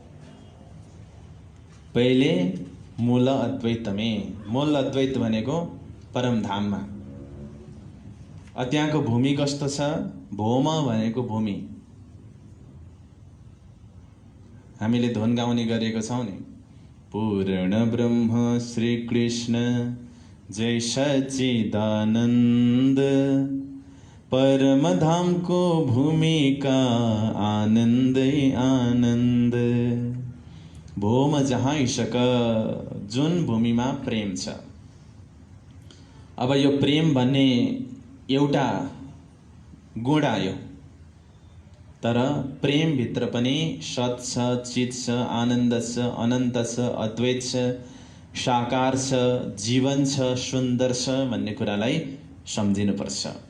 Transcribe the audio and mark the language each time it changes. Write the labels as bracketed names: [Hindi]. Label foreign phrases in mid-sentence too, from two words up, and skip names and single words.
[Nepali] पहिले मूल अद्वैतमे, मूल अद्वैत भनेको परमधाममा। त्यहाँको भूमि कस्तो छ? भौम भनेको भूमि। हामीले धुन गाउने गरेको छौं नि, पूर्ण ब्रह्म श्री कृष्ण जय सच्चिदानन्द, परम धाम को भूमिका आनन्दै आनन्द। भौम जहाँ इसक, जुन भूमिमा प्रेम छ। अब यो प्रेम भन्ने एउटा गुण आयो, तर प्रेम भित्र पनि सत छ, चित छ, आनन्द छ, अनन्त छ, अद्वैत छ, साकार छ, जीवन छ, सुन्दर छ भन्ने कुरालाई सम्झिनुपर्छ।